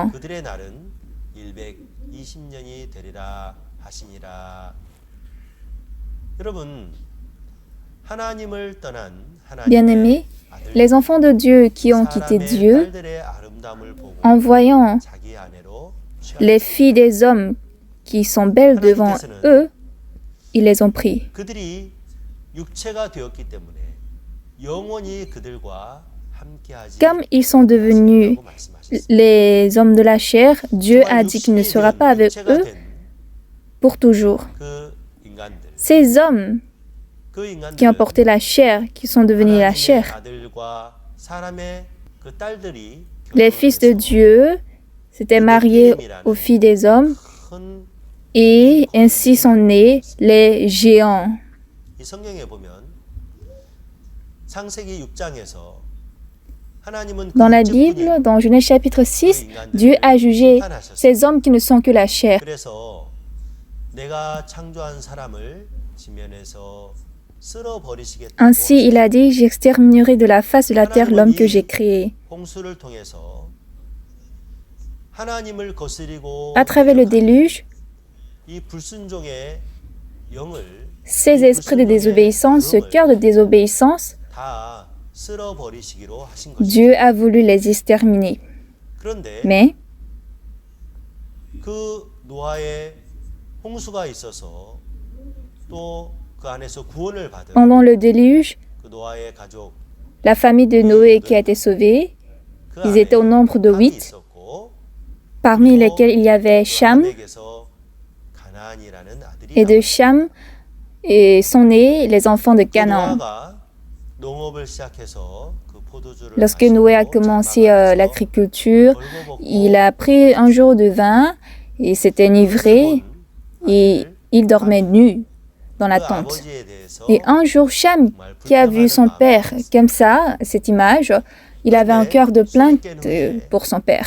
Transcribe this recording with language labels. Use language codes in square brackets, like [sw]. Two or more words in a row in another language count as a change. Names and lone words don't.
[fr] » Bien-aimés, Les enfants de Dieu qui ont quitté Dieu, en voyant les filles des hommes qui sont belles devant eux, ils les ont pris. [ko] 그들이 육체가 되었기 때문에 영원히 그들과 함께하지 [fr] Comme ils sont devenus les hommes de la chair, Dieu a dit qu'il ne sera pas avec eux pour toujours. [ko] 그 인간들, [fr] Ces hommes [ko] 그 [fr] qui ont [ko] 인간들은 [fr] porté la chair, qui sont devenus la chair, [ko] 아들과 사람의 그 딸들이 [fr] les fils de Dieu s'étaient mariés aux filles des hommes [ko] 큰 [fr] et ainsi sont nés les géants. [ko] 이 성경에 보면 창세기 6장에서 하나님은 [fr] Dans la Bible, dans Genèse chapitre 6, Dieu a jugé ces hommes qui ne sont que la chair. [ko] 그래서 내가 창조한 사람을 지면에서 쓸어 버리시겠다고 [fr] Ainsi, il a dit, j'exterminerai de la face de la terre l'homme que j'ai créé. [ko] 홍수를 통해서 하나님을 거스리고 [fr] À travers le déluge, [ko] 이 불순종의 영을 [fr] ces esprits de désobéissance, ce cœur de désobéissance, [ko] 다 쓸어 버리시기로 하신 것입니다. [fr] Dieu a voulu les exterminer. [ko] 그런데 [fr] Mais [ko] 그 노아의 홍수가 있어서 또 그 안에서 구원을 받은 [fr] pendant le déluge, [ko] 그 노아의 가족 [fr] la famille de Noé qui a été sauvée, [ko] 그 [fr] ils [ko] 안에 [fr] étaient au nombre de [ko] 함이 [fr] 8, [ko] 있었고 [fr] parmi lesquels il y avait Cham, [ko] 함에게서 가나안이라는 아들이 [fr] et de Cham et sont nés les enfants de Canaan. [ko] 노아가 농업을 시작해서 그 포도주를 [fr] Lorsque Noé a commencé l'agriculture, il a pris un jour de vin et s'est enivré et il dormait nu dans la tente. Et un jour, Cham, qui a vu son père comme ça, cette image, il avait un cœur de plainte pour son père.